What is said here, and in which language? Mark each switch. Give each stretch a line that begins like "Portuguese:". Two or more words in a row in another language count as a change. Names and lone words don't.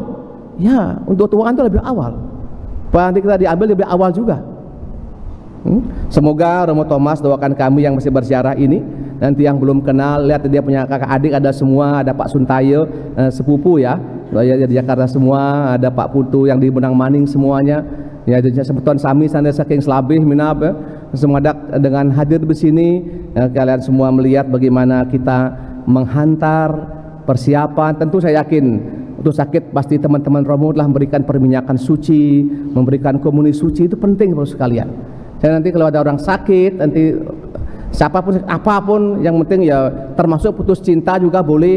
Indonesian: Ya, untuk tuaan itu lebih awal. Nanti kita diambil lebih awal juga. Semoga Romo Thomas doakan kami yang masih berziarah ini. Nanti yang belum kenal, lihat dia punya kakak adik ada semua, ada Pak Suntayo sepupu ya. Di Jakarta semua, ada Pak Putu yang di Benang Maning semuanya.
Balinese: Ya, jadi sebeton sami sana saking selabih minap ya.
Indonesian: Semoga dengan hadir di sini ya, kalian semua melihat bagaimana kita menghantar persiapan. Tentu saya yakin untuk sakit pasti teman-teman Romo telah memberikan perminyakan suci, memberikan komuni suci, itu penting Bapak sekalian. Saya nanti kalau ada orang sakit, nanti siapapun apapun yang penting ya, termasuk putus cinta juga boleh.